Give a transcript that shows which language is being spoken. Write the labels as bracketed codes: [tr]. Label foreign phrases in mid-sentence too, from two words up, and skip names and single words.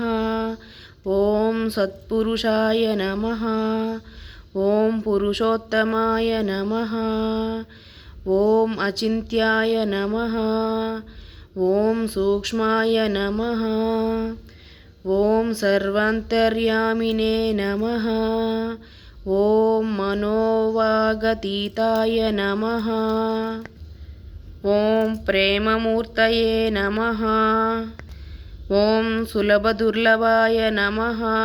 [sa] ఓం సత్పురుషాయ నమః. ఓం పురుషోత్తమాయ నమః. ఓం అచింత్యాయ నమః. ఓం సూక్ష్మాయ నమః. ॐ सर्वान्तर्यामिने नमः। ॐ मनोवागतीताय नमः। ॐ प्रेममूर्तये नमः। ॐ सुलभदुर्लभाय नमः।